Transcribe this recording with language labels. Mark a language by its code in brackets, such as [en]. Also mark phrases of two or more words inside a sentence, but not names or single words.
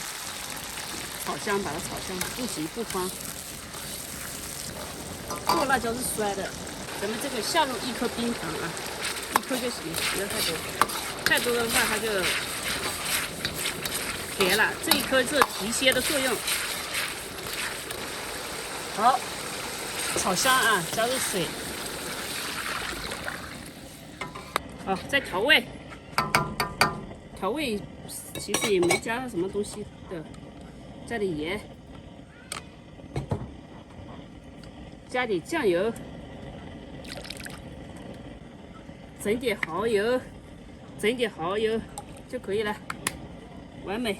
[zh] 炒香，把它炒香，不急不慌。剁辣椒是酸的，咱们这个下入1顆冰糖啊，1顆就行，不要太多，太多的話它就甜了。這1顆是提鮮的作用。好，炒香啊，加入水。好，再調味。調味其實也沒加什麼東西的。加點鹽，加點醬油，整點蠔油，整點蠔油就可以了，完美。